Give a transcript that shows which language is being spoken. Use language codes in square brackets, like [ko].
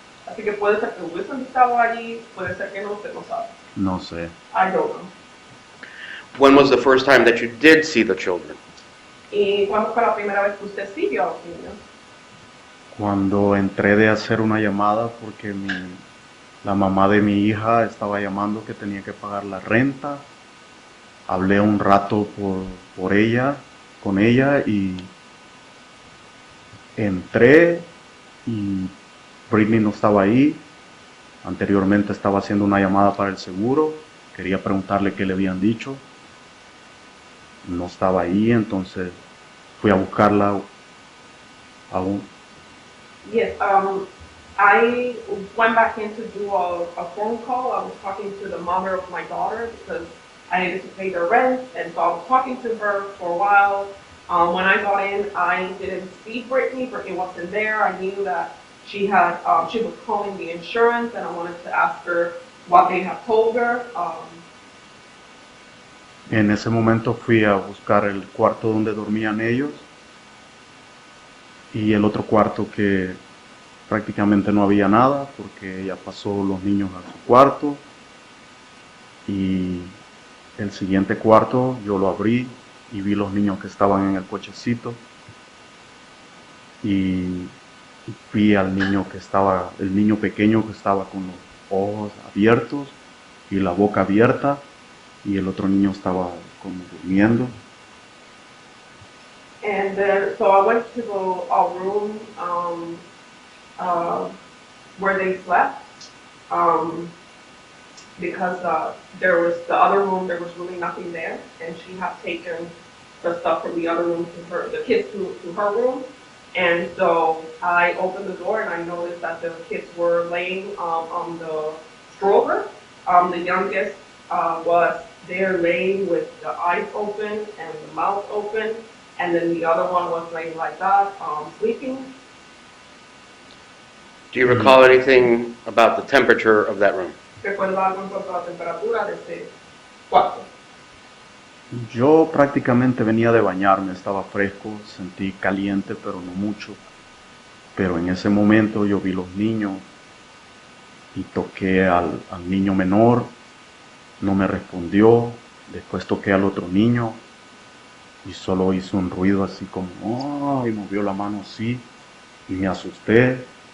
[es] Así que puede ser que hubiesen estado allí, puede ser que no, usted no sabe. No sé. [en] I don't know. When was the first time that you did see the children? [es] ¿Y cuándo fue la primera vez que usted sí vio a los niños? Cuando entré de hacer una llamada porque la mamá de mi hija estaba llamando que tenía que pagar la renta, hablé un rato con ella y entré y Britney no estaba ahí. Anteriormente estaba haciendo una llamada para el seguro, quería preguntarle qué le habían dicho, no estaba ahí, entonces fui a buscarla aún. [en] Yes, I went back in to do a phone call. I was talking to the mother of my daughter because I needed to pay the rent, and so I was talking to her for a while. When I got in, I didn't see Brittany. Brittany wasn't there. I knew that she was calling the insurance, and I wanted to ask her what they had told her. [es] En ese momento fui a buscar el cuarto donde dormían ellos y el otro cuarto que prácticamente no había nada porque ella pasó los niños a su cuarto y el siguiente cuarto yo lo abrí y vi los niños que estaban en el cochecito y vi al niño el niño pequeño que estaba con los ojos abiertos y la boca abierta y el otro niño estaba como durmiendo. [en] And then, so I went to a room uh, where they slept because there was the other room, there was really nothing there, and she had taken the stuff from the other room to her, the kids to her room. And so I opened the door and I noticed that the kids were laying on the stroller. The youngest was there laying with the eyes open and the mouth open, and then the other one was laying like that, sleeping. Do you recall anything about the temperature of that room? [es] ¿Recuerda algo en cuanto a la temperatura de ese cuarto? Yo prácticamente venía de bañarme, estaba fresco, sentí caliente, pero no mucho. Pero en ese momento yo vi los niños y toqué al niño menor, no me respondió, después toqué al otro niño y solo hizo un ruido así como, oh, y movió la mano así y me asusté.